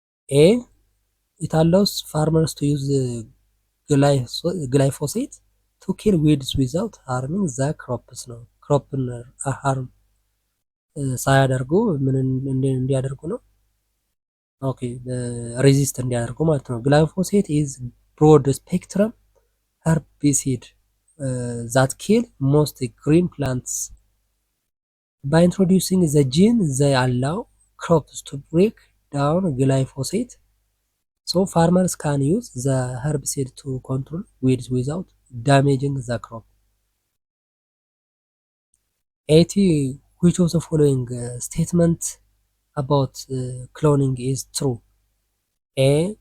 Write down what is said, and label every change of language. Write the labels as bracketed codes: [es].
[en] A. It allows farmers to use glyphosate to kill weeds without harming the crops [am] ነው። ክሮፕን ሃርም ሳያደርጉ ምን እንዲያደርጉ ነው? [en] ኦኬ [am] ሬዚስት እንዲያደርጉ ማለት ነው። [en] ግላይፎሴት ኢዝ ብሮድ ስፔክትረም herbicide that kill most green plants. By introducing the gene, they allow crops to break down glyphosate ሶ ፋርመርስ ካን ዩዝ ዘ herbicide to control weeds without damaging the crop. 80 which of the following statement about cloning is true? A.